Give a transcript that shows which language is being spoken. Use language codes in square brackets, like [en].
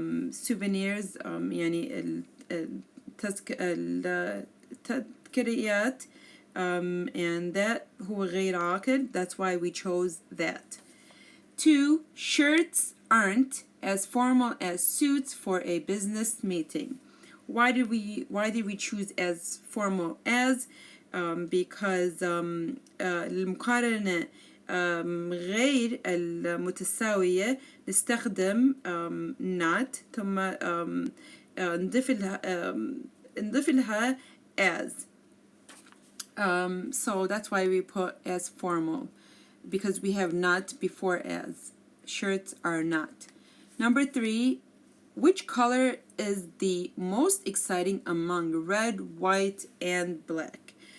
[en] Souvenirs [ar] يعني التذكاريات [en] and that [ar] هو غير عاقل, [en] that's why we chose that. 2, shirts aren't as formal as suits for a business meeting. Why did we choose as formal as? Because [ar] المقارنة غير المتساوية نستخدم not ثم نضيف لها as. [en] So that's why we put as formal, because we have not before as. Shirts are not. Number 3, which color is the most exciting among red, white, and black?